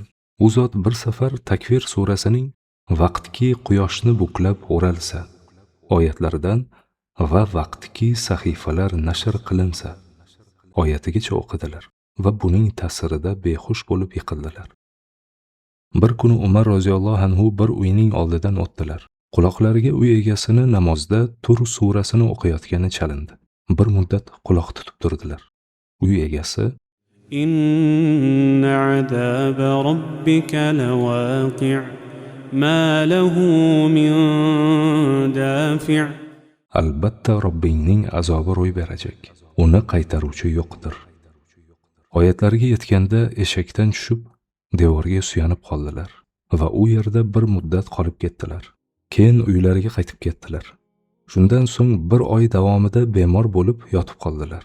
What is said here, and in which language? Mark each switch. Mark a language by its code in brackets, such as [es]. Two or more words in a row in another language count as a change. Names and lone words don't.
[uz] U zot bir safar Takvir surasining vaqtki quyoshni buklab o'ralsa oyatlaridan va vaqtki sahifalar nashr qilinsa oyatigacha o'qidilar va buning ta'sirida behush bo'lib yiqildilar. Bir kuni Umar [ar] رضي الله عنه [uz] bir uyning oldidan o'tdilar. Quloqlariga uy egasini namozda Tur surasini o'qiyotgani chalindi. Bir muddat quloq tutib turdilar. Uy egasi: [ar] إن عذاب ربك لواقع ما له من دافع'. [uz] Albatta Robbingning azobi ro'y berajak. Uni qaytaruvchi yo'qdir. Oyatlariga yetganda eshakdan tushib, devorga suyanib qoldilar va u yerda bir muddat qolib ketdilar. Keyin uylariga qaytib ketdilar. Shundan so'ng bir oy davomida bemor bo'lib yotib qoldilar.